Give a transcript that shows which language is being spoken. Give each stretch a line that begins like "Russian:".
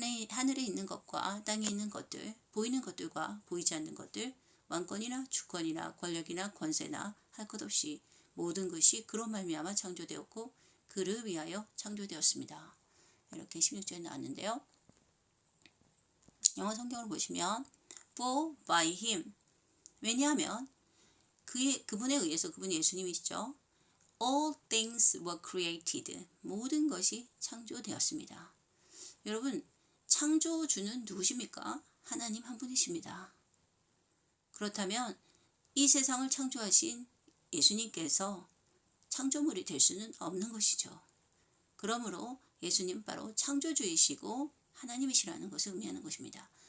Korean: 하늘에 있는 것과 땅에 있는 것들, 보이는 것들과 보이지 않는 것들, 왕권이나 주권이나 권력이나 권세나 할 것 없이 모든 것이 그로 말미암아 창조되었고 그를 위하여 창조되었습니다. 이렇게 16절에 나왔는데요. 영어 성경을 보시면
English: for by him,
Korean: 왜냐하면 그분에 의해서, 그분이 예수님이시죠.
English: all things were created,
Korean: 모든 것이 창조되었습니다. 여러분, 창조주는 누구십니까? 하나님 한 분이십니다. 그렇다면 이 세상을 창조하신 예수님께서 창조물이 될 수는 없는 것이죠. 그러므로 예수님 바로 창조주이시고 하나님이시라는 것을 의미하는 것입니다.